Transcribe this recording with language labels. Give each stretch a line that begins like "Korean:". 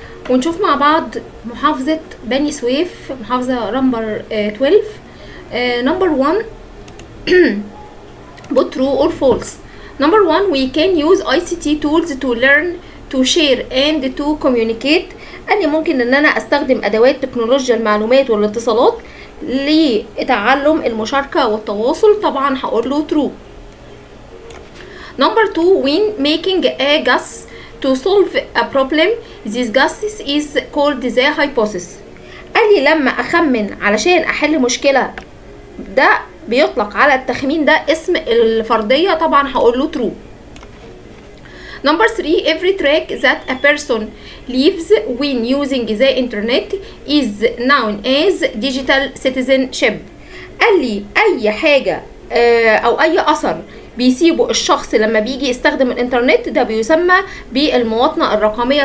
Arabic: ونشوف مع بعض محافظة بني سويف، محافظة نمبر 12.
English: Number 1 put true or false. Number 1, we can use ICT tools to learn, to share and to communicate.
Arabic: قال لي ممكن ان انا استخدم ادوات تكنولوجيا المعلومات والاتصالات لتعلم المشاركة والتواصل. طبعا هقول له true.
English: Number 2, when making a guess to solve a problem, this guess is called the hypothesis.
Arabic: قال لي لما اخمن علشان احل مشكلة ده بيطلق على التخمين ده اسم الفرضية. طبعا هقول له true.
English: Number 3, every track that a person leaves when using the internet is known as digital citizenship.
Arabic: قال لي اي حاجة او اي اثر بيسيبه الشخص لما بيجي يستخدم الانترنت ده بيسمى بالمواطنة الرقمية.